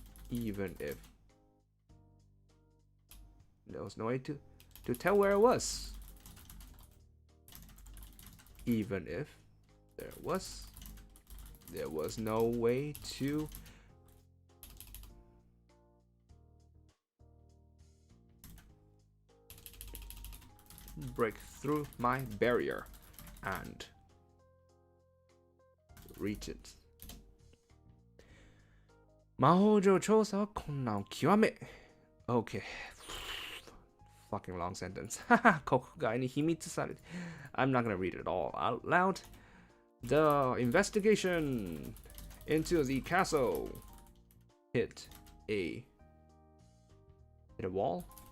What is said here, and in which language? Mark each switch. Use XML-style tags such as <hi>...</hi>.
<en>even if there was no way to tell where it was, even if there was no way to break through my barrier and reach it.</en> <ja>魔法上調査は困難を極め</ja> <en>Okay. Fucking long sentence.</en> <ja>国外に秘密されて</ja> <en>I'm not gonna read it all out loud. The investigation into the castle hit a wall.</en>